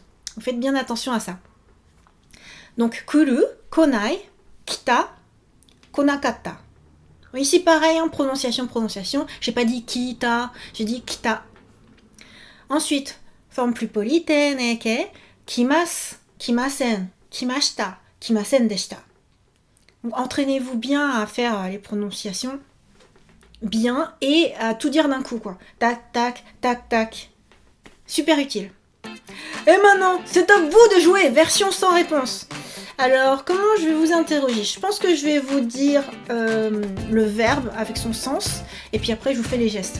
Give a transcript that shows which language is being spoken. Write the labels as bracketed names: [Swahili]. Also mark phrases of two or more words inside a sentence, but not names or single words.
[French] Vous faites bien attention à ça. Donc, [Japanese] 来る、来ない、来た、来なかった. [French] Ici, pareil, hein, prononciation. J'ai pas dit kita, j'ai dit kita. Ensuite, forme plus polie, teneke, [Japanese] 来ます、来ません、来ました、来ませんでした. [French] Donc, entraînez-vous bien à faire les prononciations bien et à tout dire d'un coup, quoi. Tac, tac, tac, tac. Super utile. Et maintenant, c'est à vous de jouer, version sans réponse. Alors, comment je vais vous interroger? Je pense que je vais vous dire le verbe avec son sens, et puis après je vous fais les gestes.